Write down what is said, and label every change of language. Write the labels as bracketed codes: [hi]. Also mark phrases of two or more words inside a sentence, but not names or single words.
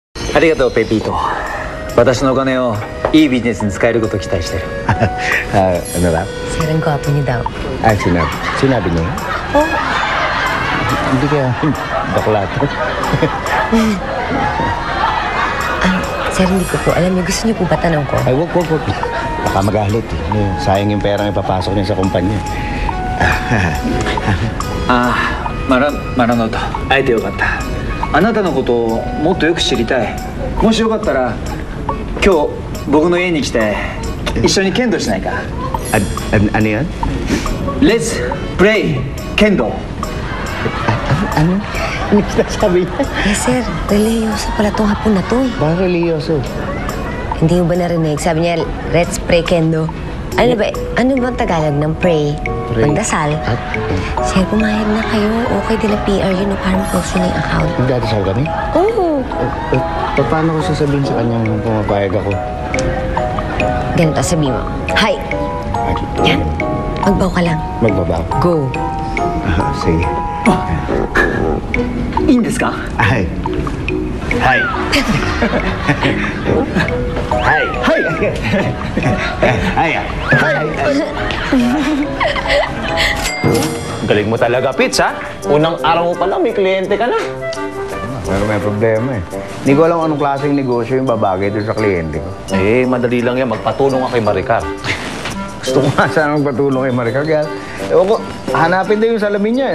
[ja] ありがとう、ペピート。私のお金をいいビジネスに使えることを期待してる。 [tl] Ano ba? Sir, ang gwapo niyo daw. Sinabi niya? Oh. Hindi kaya bakla to. Sir, hindi ko po alam. Gusto niyo po ba tanong ko? Ay, wag. Baka magalit eh. Sayang yung pera ang ipapasok niya sa kumpanya. [ja] マラノート、会えてよかった。あなたのことをもっとよく知りたい。もしよかったら今日僕の家に来て一緒に剣道しないか。 [tl] Ano yan? [en] Let's play 剣道。 [tl] Ano? Ano sinasabi niya? Eh, sir, religyoso pala tong hapon na to eh. Bakit religyoso? Hindi mo ba narinig? Sabi niya, [en] let's pray [tl] kendo. Ano ba ang Tagalog ng pray? Pray. Magdasal. Sir, pumayag na kayo. Okay din ang PR yun. Parang close yun yung account. Magdadasal kami? Oo. Paano ko sasabihin sa kanyang pumapayag ako? Ganito, sabi mo. Hi! Yan. Magbaw ka lang. Magbabaw? Go. Sige. [ja] いいんですか。はい。はい。はい。はい。はい。はい。 [tl] Galing mo talaga, Pits, ha? Unang araw mo pa lang, may kliyente ka na. Pero may problema eh. Hindi ko alam anong klaseng negosyo yung babagay doon sa kliyente ko. Eh, madali lang yan. Magpatulong ka kay Maricar. Gusto ko nga sana magpatulong kay Maricar. Kaya, ewan ko, hanapin na yung salamin niya.